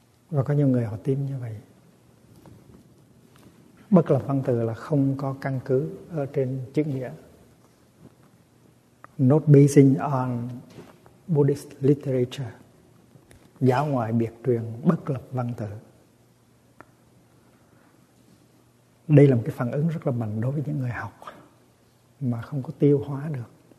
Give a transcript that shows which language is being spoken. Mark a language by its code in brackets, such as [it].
[vi] Và có nhiều người họ tin như vậy. Bất lập văn tự là không có căn cứ ở trên chữ nghĩa. [en] Not basing on Buddhist literature. [vi] Giáo ngoại biệt truyền, bất lập văn tự. Đây là một cái phản ứng rất là mạnh đối với những người học mà không có tiêu hóa được.